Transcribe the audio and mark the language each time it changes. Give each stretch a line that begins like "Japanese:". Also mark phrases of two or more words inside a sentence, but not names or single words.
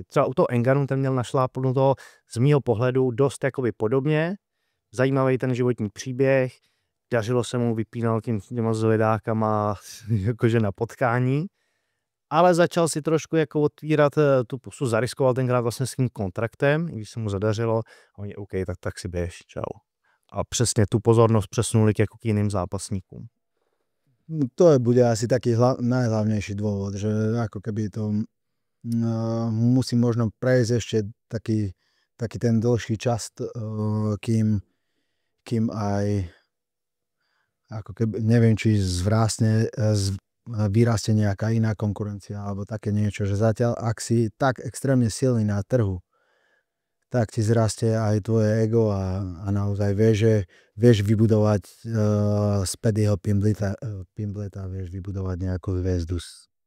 Czech: Třeba u toho Ngannou ten měl našlápnuto z mýho pohledu dost jakoby podobně, zajímavý ten životní příběh, dařilo se mu, vypínal těma zvedákama jakože na potkání, ale začal si trošku jako otvírat tu pusu, zariskoval tenkrát vlastně s tím kontraktem, i když se mu zadařilo, a oni OK, tak si běž, čau. A přesně tu pozornost přesunuli k jiným zápasníkům.
Slovak: To bude asi taký najhlavnejší dôvod, že ako keby to musí možno prejsť ešte taký ten dlhší čas, kým aj ako keby, neviem, či vyrastie nejaká iná konkurencia alebo také niečo, že zatiaľ, ak si tak extrémne silný na trhu, tak ti zrastie aj tvoje ego a naozaj vieš vybudovať z Paddyho Pimbleta, vieš vybudovať nejakú hviezdu